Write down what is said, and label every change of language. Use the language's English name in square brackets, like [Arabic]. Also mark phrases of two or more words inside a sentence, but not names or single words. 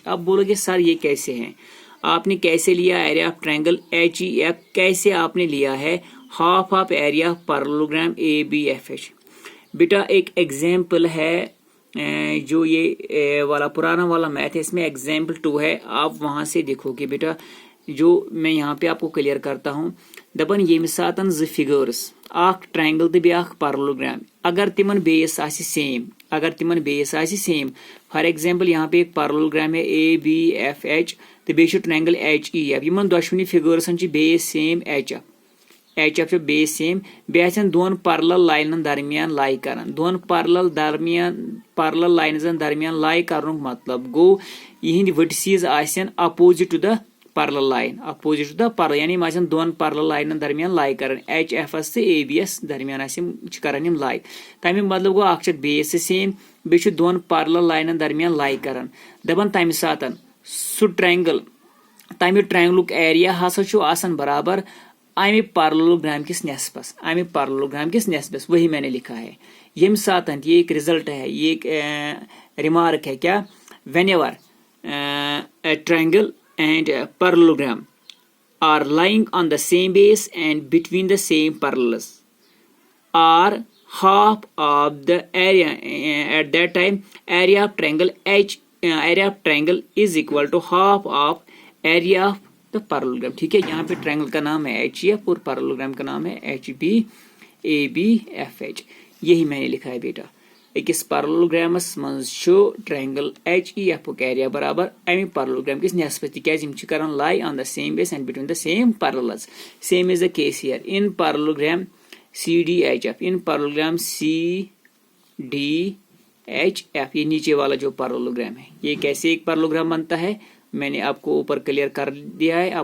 [Hindi] अब बोलोगे सर ये कैसे है, आपने कैसे लिया [English] area of triangle HEF, [Hindi] कैसे आपने लिया है [English] half of area parallelogram ABFH. [Hindi] बेटा एक एग्जाम्पल है, जो ये वाला पुराना वाला मैथ है, इसमें एग्जाम्पल 2 है, आप वहां से देखोगे बेटा, जो मैं यहाँ पे आपको क्लियर करता हूँ। [Kashmiri] दपन ये सातन ज फिगर्स अख ट्रायंगल तो ब्याख पैरेललोग्राम, अगर तिमन बेस आसि सेम, अगर तिमन बेस आसि सेम, [English] for example [Kashmiri] यहाँ [Hindi] पे एक पैरेललोग्राम है ABFH [Kashmiri] तो बेस ट्रायंगल HEF, यमन दोशवनी फिगर्सन [English] base same [Kashmiri] HF [English] base same, [Kashmiri] बेसन दोन पैरेलल लाइनन दरमियान लाई करन, दोन पैरेलल लाइनन दरमियान लाई करनुक मतलब गो यहिंद वर्टिसेस आसन [English] opposite to the parallel line, opposite to the parallel, [Kashmiri] यानी मासन दोन पैरेलल लाइनन दरमियान लाई करन, HF से ABS दरमियान करन यम लाई, तमिक मतलब गो अख [English] base same, [Kashmiri] बेस दोन पैरेलल लाइनन दरमियान लाई करन। दपन तमि सातन सु ट्रायंगल, तमि ट्रायंगलुक एरिया हसा छु आसन बराबर आमि पैरेललोग्राम किस नेस्बस, आमि पैरेललोग्राम किस नेस्बस, [Hindi] वही मैंने लिखा है। [Kashmiri] यम सातन [Hindi] ये एक रिजल्ट है, ये एक रिमार्क है, क्या, [English] whenever triangle and parallelogram are lying on the same base and between the same parallels are half of the area, at that time area of triangle area of triangle is equal to half of area of the parallelogram। [Hindi] ठीक है, यहाँ पे ट्रायंगल का नाम है HEF और पैरेललोग्राम का नाम है ABFH, यही मैंने लिखा है बेटा। [Kashmiri] अकिस पैरेललोग्रामस मज ट्रायंगल HEF एरिया बराबर अमि पैरेललोग्राम किस नेस्बत, तिकाज यम करन [English] lie on the same base and between the same parallels. same is the case here in parallelogram CDHF, in parallelogram CDHF, [Hindi] इन पैरेललोग्राम CDHF, ये नीचे वाला जो पैरेललोग्राम है, ये कैसे एक पैरेललोग्राम बनता है मैंने आपको ऊपर क्लियर कर दिया है।